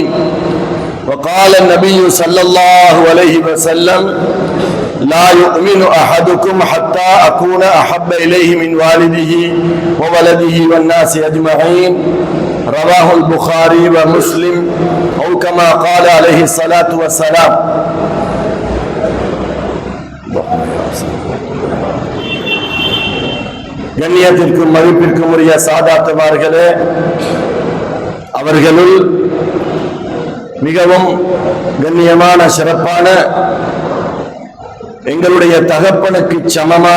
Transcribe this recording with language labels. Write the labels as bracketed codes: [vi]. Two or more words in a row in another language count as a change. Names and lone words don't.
[ar] وقال النبي صلى الله عليه وسلم: لا يؤمن أحدكم حتى أكون أحب إليه من والده وولده والناس أجمعين. رواه البخاري ومسلم أو كما قال عليه الصلاة والسلام. [ta] கண்ணியத்திற்கும் மதிப்பிற்கும் உரிய சாதாத்துமார்களே, அவர்களுள் மிகவும் கண்ணியமான சிறப்பான எங்களுடைய தகப்பனுக்கு சமமான